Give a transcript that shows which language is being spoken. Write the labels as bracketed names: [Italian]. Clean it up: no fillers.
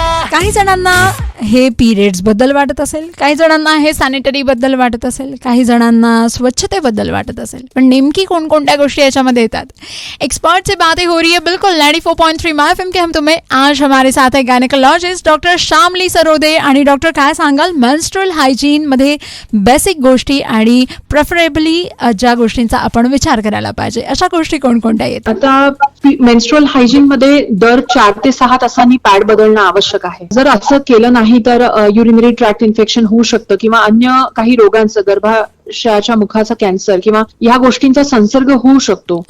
[Marathi] काही जणांना हे पिरियड्स बद्दल वाटत असेल, काही जणांना हे सॅनिटरी बद्दल वाटत असेल, काही जणांना स्वच्छतेबद्दल वाटत असेल, पण नेमकी कोणकोणत्या गोष्टी याच्यामध्ये येतात? [Hindi] एक्सपर्ट से बातें हो रही है बिल्कुल 94.3 FM के हम तुम्हें। आज हमारे साथ है गायनेकोलॉजिस्ट डॉक्टर शामली सरोदे। [Marathi] आणि डॉक्टर, काय सांगाल मेन्स्ट्रुअल हायजीन मध्ये बेसिक गोष्टी आणि प्रेफरेबली ज्या गोष्टींचा आपण विचार करायला पाहिजे अशा गोष्टी कोणकोणत्या येतात? आता मेन्स्ट्रुअल हायजीन मध्ये दर 4 ते 6 तासांनी पॅड बदलणं आवश्यक आहे। जर असं केलं नाही तर युरिनरी ट्रॅक्ट इन्फेक्शन होऊ शकतं किंवा अन्य काही रोगांचं, गर्भाशयाच्या मुखाचा कॅन्सर किंवा या गोष्टींचा संसर्ग होऊ शकतो।